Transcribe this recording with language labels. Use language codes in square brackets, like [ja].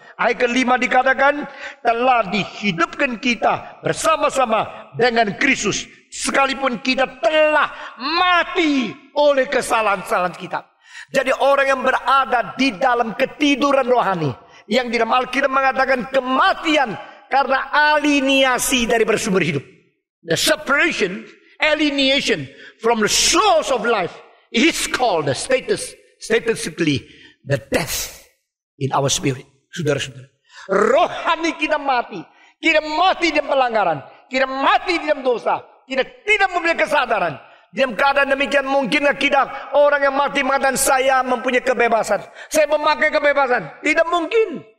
[id] Ayat kelima dikatakan, telah dihidupkan kita bersama-sama dengan Kristus, sekalipun kita telah mati oleh kesalahan-kesalahan kita. Jadi orang yang berada di dalam ketiduran rohani, yang di dalam Alkitab mengatakan kematian karena aliniasi dari bersumber hidup. [en] The separation, alienation from the source of life is called the statistically the death in our spirit. [id] Saudara-saudara, rohani kita mati dalam pelanggaran, kita mati dalam dosa, kita tidak memiliki kesadaran. Dalam keadaan demikian mungkinkah kita orang yang mati mengatakan saya mempunyai kebebasan, saya memakai kebebasan? Tidak mungkin.